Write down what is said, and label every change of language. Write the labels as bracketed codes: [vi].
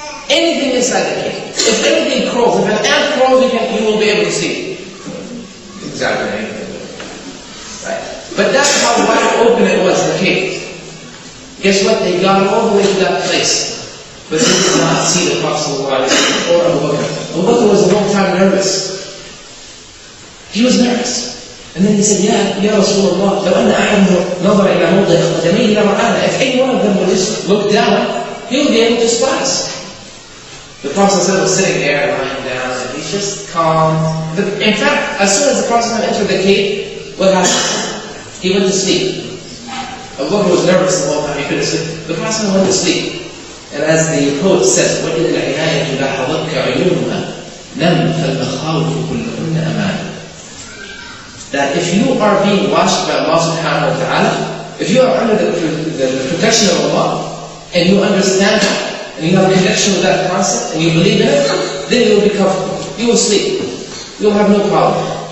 [en] Anything inside the cave. If anything crawls, if an ant crawls, you will be able to see. Exactly. Right. But that's how wide open it was, the cave. Guess what? They got all the way to that place. But they did not see the Prophet or Abu Bakr. Abu Bakr was a long time nervous. He was nervous. And then he said, [ar] Ya Rasulullah, لو أن أحد نظر إلى موضع قدميه لرآنا. [en] If any one of them would just look down, he would be able to spot us. The Prophet was sitting there, lying down, and he's just calm. In fact, as soon as the Prophet entered the cave, what happened? He went to sleep. Abu Bakr was nervous the whole time, he couldn't sleep. The Prophet went to sleep. And as the poet says, [ar] وَإِذَا الْعِنَايَةُ لَحَظَتْكَ عُيُونُهَا نَمْ فَالْمَخَاوِفُ كُلُّهُنَّ أَمَانٍ. [en] That if you are being watched by Allah subhanahu wa ta'ala, if you are under the protection of Allah, and you understand that, and you have a connection with that concept, and you believe in it, then you will be comfortable. You will sleep. You will have no problem.